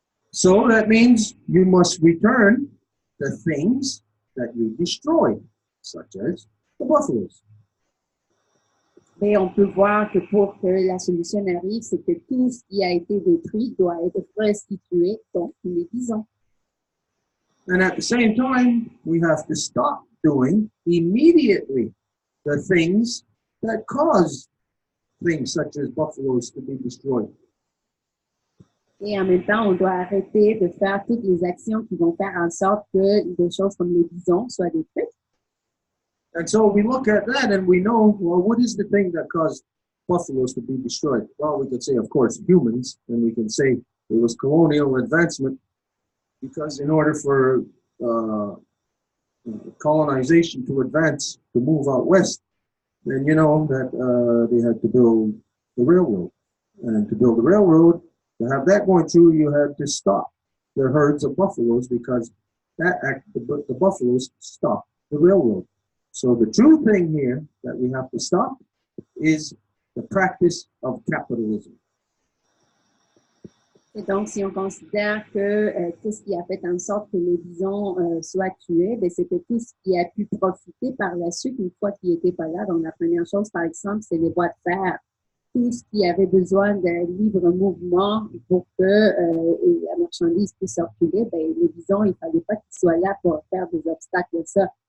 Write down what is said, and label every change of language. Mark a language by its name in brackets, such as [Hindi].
[English] So that means you must return the things that you destroyed, such as the buffaloes. [French] Mais on peut voir que pour que la solution arrive, c'est que tout ce qui a été détruit doit être restitué, donc les bisons. [English] And at the same time, we have to stop doing immediately the things that cause things such as buffaloes to be destroyed. [French] Et en même temps, on doit arrêter de faire toutes les actions qui vont faire en sorte que des choses comme les bisons soient détruites. [English] And so we look at that and we know, well, what is the thing that caused buffaloes to be destroyed? Well, we could say, of course, humans, and we can say it was colonial advancement, because in order for colonization to advance, to move out west, then you know that they had to build the railroad. And to build the railroad, to have that going through, you had to stop the herds of buffaloes, because the buffaloes stopped the railroad. So the true thing here that we have to stop is the practice of capitalism. [French] Et donc, si on considère que tout ce qui a fait en sorte que les bisons soient tués, ben, c'était tout ce qui a pu profiter par la suite une fois qu'ils n'étaient pas là. Donc, la première chose, par exemple, c'est les voies de fer. Tout ce qui avait besoin de libre mouvement pour que la marchandise puisse circuler, ben, les bisons, il ne fallait pas qu'ils soient là pour faire des obstacles à ça.